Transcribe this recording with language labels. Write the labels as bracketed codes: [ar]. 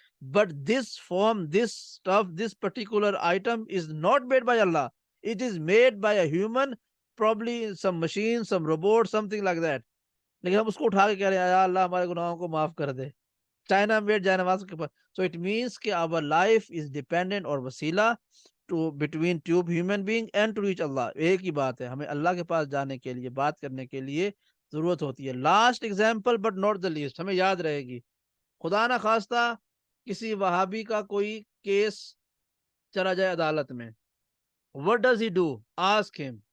[en] But this form, this stuff, this particular item is not made by Allah, it is made by a human, probably some machine, some robot, something like that. [ur] لیکن ہم اس کو اٹھا کے کہہ رہے ہیں یا اللہ ہمارے گناہوں کو معاف کر دے, چائنا میڈ جائے نماز کے اوپر. [en] So it means کہ our life is dependent اور وسیلہ to between two human being and to reach Allah. [ur] ایک ہی بات ہے, ہمیں اللہ کے پاس جانے کے لیے, بات کرنے کے لیے ضرورت ہوتی ہے. [en] last example but not the least, [ur] ہمیں یاد رہے گی, خدا نہ خواستہ کسی وہابی کا کوئی کیس چلا جائے عدالت میں, [en] what does he do? Ask him.